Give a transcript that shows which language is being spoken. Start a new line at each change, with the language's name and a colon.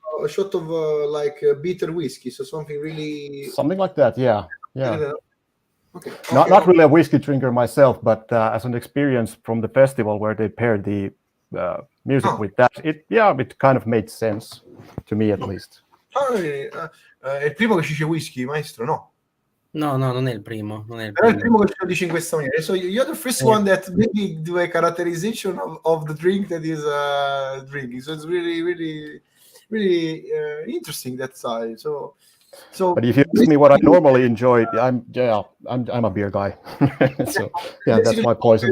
English: A shot of bitter whiskey, so something like that. Yeah. Okay. Not really a whiskey drinker myself, but as an experience from the festival where they paired the music with that, it kind of made sense to me, at least.
Italian: È il primo che ci dice whisky, maestro, no? No, non è il primo. Però è il primo che ce lo dice in questa maniera.
English: So you're the first one that maybe do a characterization of the drink that is drinking. So it's really interesting that side. So But if you ask me what I normally enjoy, I'm a beer guy. So yeah, that's my poison.